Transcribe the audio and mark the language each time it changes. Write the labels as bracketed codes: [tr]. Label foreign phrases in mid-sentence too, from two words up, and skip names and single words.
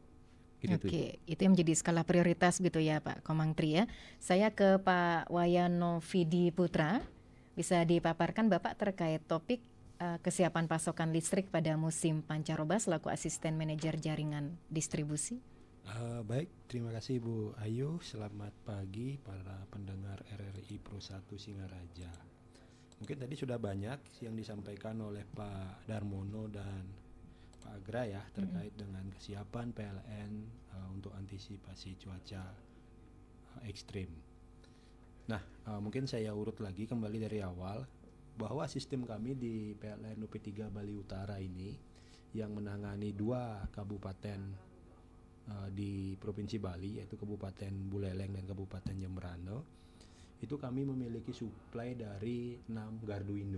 [id] Oke, itu yang menjadi skala prioritas gitu ya Pak Komang Tri ya. Saya ke Pak Wayan Novidi Putra, bisa dipaparkan Bapak terkait topik kesiapan pasokan listrik pada musim pancaroba selaku asisten manajer jaringan distribusi. Baik, terima kasih Bu Ayu. Selamat pagi para pendengar RRI Pro 1 Singaraja. Mungkin tadi sudah banyak yang disampaikan oleh Pak Darmono dan Pak Agra ya terkait dengan kesiapan PLN untuk antisipasi cuaca ekstrim. Nah, mungkin saya urut lagi kembali dari awal bahwa sistem kami di PLN UP3 Bali Utara ini yang menangani 2 kabupaten di Provinsi Bali, yaitu Kabupaten Buleleng dan Kabupaten Jemberana, itu kami memiliki suplai dari 6 gardu induk.